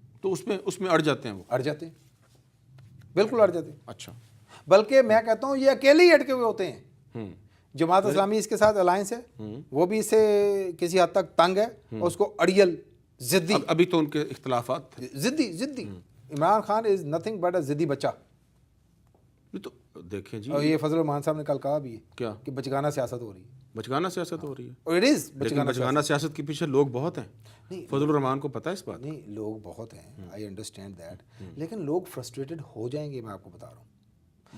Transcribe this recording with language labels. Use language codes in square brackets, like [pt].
[ur] تو اس میں اڑ جاتے ہیں، وہ اڑ جاتے ہیں، بالکل اڑ جاتے ہیں. اچھا، بلکہ میں کہتا ہوں یہ اکیلے ہی اٹکے ہوئے ہوتے ہیں. جماعت اسلامی اس کے ساتھ الائنس ہے، وہ بھی اس سے کسی حد تک تنگ ہے، اور اس کو اڑیل ضدی، ابھی تو ان کے اختلافات تھے. [en] ضدی Imran Khan is nothing but a ضدی بچہ. [ur] تو دیکھیں جی، اور یہ فضل الرحمان صاحب نے کل کہا بھی ہے کیا کہ بچگانہ سیاست ہو رہی ہے. بچگانہ سیاست ہو رہی ہے، اور اٹ از بچگانہ سیاست کے پیچھے لوگ بہت ہیں. فضل الرحمان کو پتہ ہے اس بات؟ نہیں، لوگ بہت ہیں، [en] I understand that, [ur] لیکن لوگ فرسٹریٹڈ ہو جائیں گے. میں آپ کو بتا رہا ہوں،